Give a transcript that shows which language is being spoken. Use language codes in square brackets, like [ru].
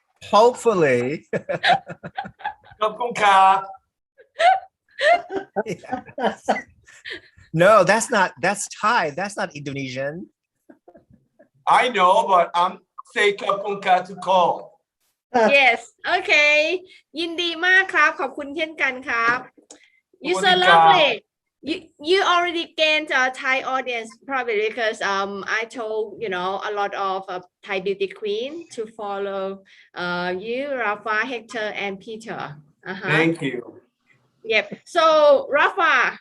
[en] Hopefully. [th] ขอบคุณครับ [en] No, that's Thai. That's not Indonesian. I know, but I'm say [th] ขอบคุณครับ [en] to call. Yes. Okay. [th] ยินดีมากครับ ขอบคุณเช่นกันครับ [en] You so [th] ขอบคุณครับ [en] lovely. You already gained a Thai audience probably because I told a lot of Thai beauty queen to follow you, Rafa, Hector, and Peter. Thank you. Yep. So Rafa,